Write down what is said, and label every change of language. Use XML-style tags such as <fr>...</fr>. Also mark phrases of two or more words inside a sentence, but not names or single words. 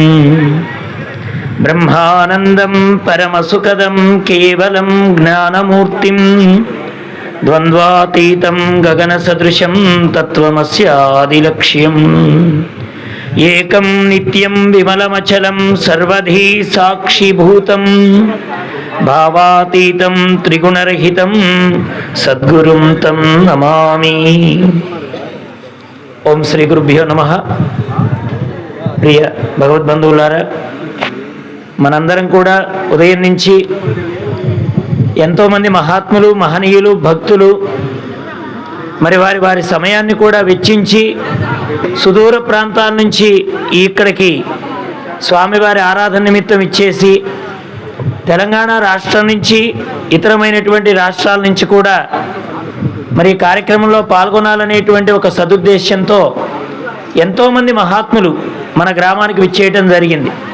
<sa>ब्रह्मानन्दं परमसुखदं केवलं ज्ञानमूर्तिं द्वन्द्वातीतं गगनसदृशं तत्त्वमस्यादिलक्ष्यम्। एकं नित्यं विमलमचलं सर्वधी साक्षिभूतं भावातीतं त्रिगुणरहितं सद्गुरुं तं नमामि। ఓం శ్రీ గురుభ్యో నమః.</sa> <te>ప్రియ భగవద్బంధువులారా, మనందరం కూడా ఉదయం నుంచి ఎంతోమంది మహాత్ములు, మహనీయులు, భక్తులు మరి వారి సమయాన్ని కూడా వెచ్చించి సుదూర ప్రాంతాల నుంచి ఇక్కడికి స్వామివారి ఆరాధన నిమిత్తం ఇచ్చేసి తెలంగాణ రాష్ట్రం నుంచి ఇతరమైనటువంటి రాష్ట్రాల నుంచి కూడా మరి ఈ కార్యక్రమంలో పాల్గొనాలనేటువంటి ఒక సదుద్దేశంతో ఎంతోమంది మహాత్ములు మన గ్రామానికి విచ్చేయటం జరిగింది.</te>